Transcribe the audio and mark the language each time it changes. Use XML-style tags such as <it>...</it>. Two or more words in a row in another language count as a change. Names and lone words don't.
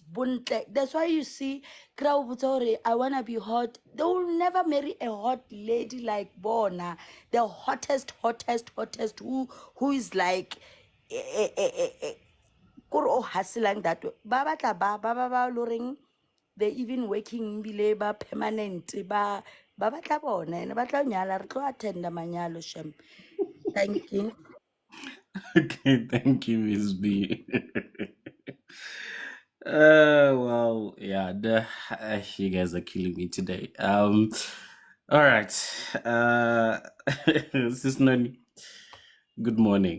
<en>That's why you see, I wanna be hot. They will never marry a hot lady like Bona, the hottest, who is like, hustling that way.</en> <st>Ba loring,</st> <en>they even working</en> <st>ba permanent ba batla bona and ba tla nyala re tlo attend manyalo shem.</st> <en>Thank you. Okay, thank you, Miss B. Well, yeah, you guys are killing me today. All right. Sis Noni, good morning.</en>